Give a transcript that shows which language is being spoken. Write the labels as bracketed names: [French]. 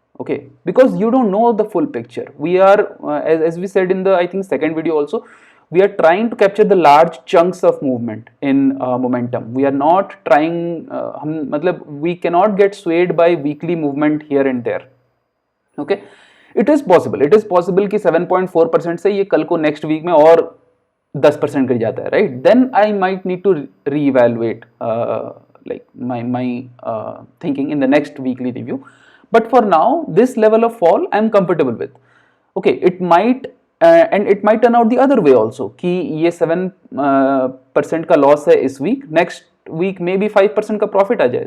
[English] Okay, because you don't know the full picture. We are as we said in the I think second video also, we are trying to capture the large chunks of movement in momentum. We are not trying we cannot get swayed by weekly movement here and there. Okay, it is possible [Hindi] कि 7.4% से ये कल को next week में और 10% गिर जाता है, right? [English] Then I might need to reevaluate like my thinking in the next weekly review. But for now, this level of fall I am comfortable with. Okay, it might and it might turn out the other way also [Hindi] कि ये 7% का loss है इस week, next week maybe 5% का profit आ जाए.